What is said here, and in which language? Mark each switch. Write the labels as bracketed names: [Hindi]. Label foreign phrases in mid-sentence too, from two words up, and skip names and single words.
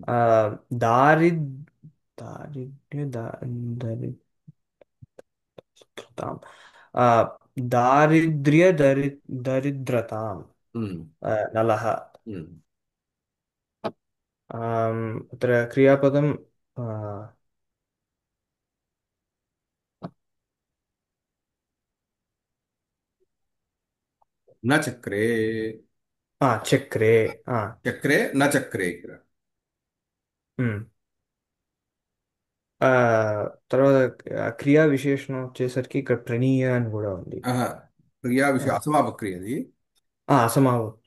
[Sanskrit] दारिद् दारिद्र्य दरिद्रताम् दरिद्रताम् हम्म, नलः। हम्म। अत्र क्रियापदं न चक्रे చక్రే చక్రే न చక్రే ఉమ్. [Telugu] ఆ, తర్వాత క్రియా విశేషణం వచ్చేసరికి ఇక్కడ ప్రణీయ అని కూడా ఉంది. ఆహా, క్రియా ఆ, విషయం అసమాపక్రియ అది. అసమావక్య